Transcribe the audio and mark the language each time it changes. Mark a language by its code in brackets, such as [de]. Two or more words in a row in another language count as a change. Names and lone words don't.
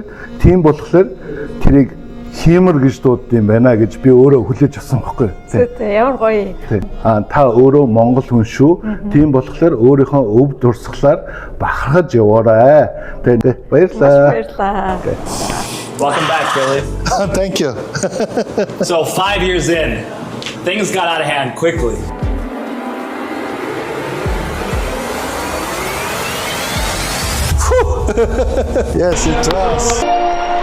[mn] Тийм болохоор тэрийг хиймэр гэж дууддаг юм байна гэж би өөрөө хүлээж авсан байхгүй. Тий. Ямар гоё. Та өөрөө монгол хүн шүү. Тийм болохоор өөрийнхөө өв дурсгалаар бахархаж яваарай. Тэгээд баярлалаа. Баярлалаа. [en] Welcome back, Billy. Thank you. So 5 years in, things got out of hand quickly. Yes, it was.